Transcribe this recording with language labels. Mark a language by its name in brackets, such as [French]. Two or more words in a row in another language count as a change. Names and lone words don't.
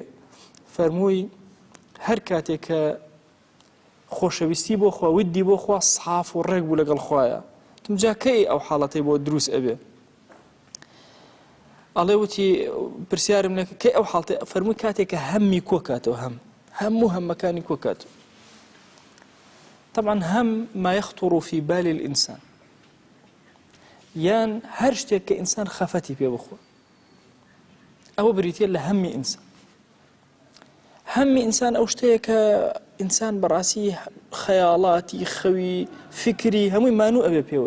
[Central Kurdish] فەرمووی هەر کاتێک کە خۆشەویستی بۆ خوا، ودی بۆ خوا ساف و ڕێک بوو لەگەڵ خوایە، تمجا کەی ئەو حاڵەتەی بۆ دروست ئەبێ؟ ئەڵێ وتی پرسیارم لێ کەی ئەو حاڵەتەی؟ فەرمووی کاتێک کە هەممی کۆ کاتەوە، هەموو هەمەکانی کۆ کاتەوە. [Arabic] طبعا هم ما يخطر في بال الإنسان، [Central Kurdish] یان هەر شتێک کە ئینسان خەفەتی پێ بخۆ، ئەوە بریتە لە هەممی ئینسان. هەممی ئینسان ئەو شتەیە کە ئینسان بەڕاستی خەیاڵاتی، خەوی، فکری هەمووی مانوو ئەبێ پێوەی.